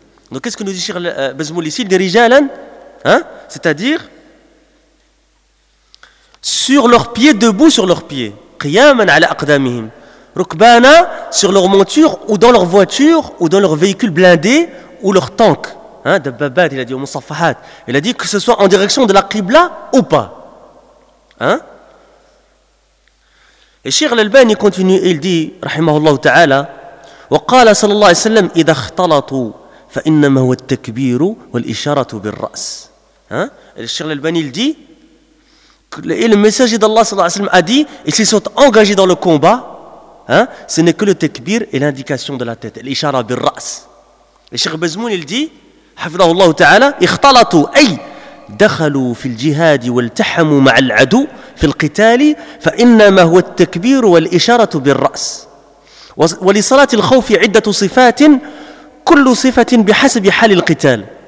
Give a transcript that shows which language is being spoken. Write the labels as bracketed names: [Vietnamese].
[French] Donc qu'est-ce que nous dit Cheikh Bazmoul ici, des rijalan, hein? C'est-à-dire sur leurs pieds, debout sur leurs pieds, [Arabic] qiyaman ala aqdamihim, [French] rukbana, sur leur monture ou dans leur voiture ou dans leur véhicule blindé ou leur tank, hein? Dababat, il a dit, ou musaffahat, il a dit que ce soit en direction de la qibla ou pas. Hein? Et Cheikh l'Albani continue, il dit, [Arabic] rahimahullah ta'ala, وقال صلى الله عليه وسلم, إذا اختلطوا فإنما هو التكبير والإشارة بالرأس. [French] Et Cheikh l'Albani, il dit, et le messager d'Allah صلى الله عليه وسلم a dit, et s'ils sont engagés dans le combat, hein, ce n'est que le takbir et l'indication de la tête, l'ishara bil-ra's. Et Cheikh Bazmoul, il dit, hafidahullah ta'ala, [Arabic] اختلطوا, أي دخلوا في الجهاد والتحموا مع العدو في القتال فإنما هو التكبير والإشارة بالرأس ولصلاة الخوف عدة صفات كل صفة بحسب حال القتال.